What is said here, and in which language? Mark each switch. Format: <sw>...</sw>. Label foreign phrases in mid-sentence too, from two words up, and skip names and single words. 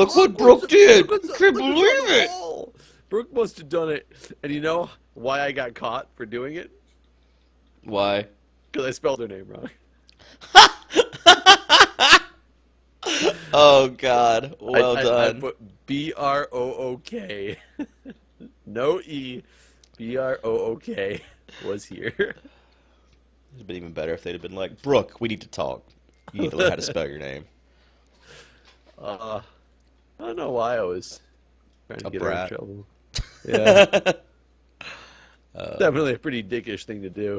<en>Look what Brooke did! Can't believe it! Wall. Brooke must have done it. And you know why I got caught for doing it? Why? Because I spelled her name wrong. Oh, God. Well done. I put B-R-O-O-K. No E. B-R-O-O-K was here. It'd have been even better if they'd have been like, Brooke, we need to talk. You need to learn how to spell your name. I don't know why I was trying to get her in trouble. Yeah. Definitely a pretty dickish thing to do.</en>